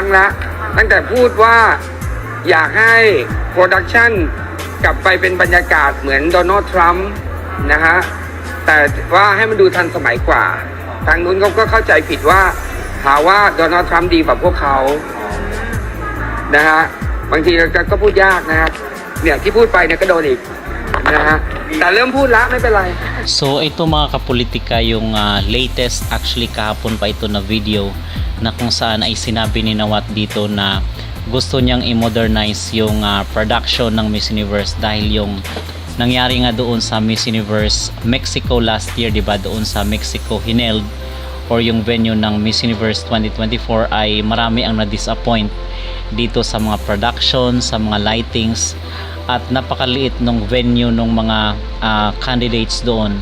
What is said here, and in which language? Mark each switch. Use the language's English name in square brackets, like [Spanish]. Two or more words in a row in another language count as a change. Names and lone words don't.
[Thai] แล้วตั้งแต่พูดว่าอยากให้โปรดักชันกลับไปเป็นบรรยากาศเหมือนโดนัลด์ทรัมป์นะฮะแต่ว่าให้มันดูทันสมัยกว่าทางนู้นเขาก็เข้าใจผิดว่าหาว่าโดนัลด์ทรัมป์ดีกว่าพวกเขานะฮะบางทีก็พูดยากนะครับเนี่ยที่พูดไปเนี่ยก็โดนอีกนะฮะแต่เริ่มพูดละไม่เป็นไร [Filipino] So ito mga kapolitika yung latest, actually kahapon pa ito na video na kung saan ay sinabi ni Nawat dito na gusto niyang i-modernize yung production ng Miss Universe dahil yung nangyari nga doon sa Miss Universe Mexico [English] last year, [Filipino] diba, doon sa Mexico hineld or yung venue ng Miss Universe 2024 ay marami ang na-disappoint dito sa mga production, sa mga lightings at napakaliit ng venue ng mga candidates doon.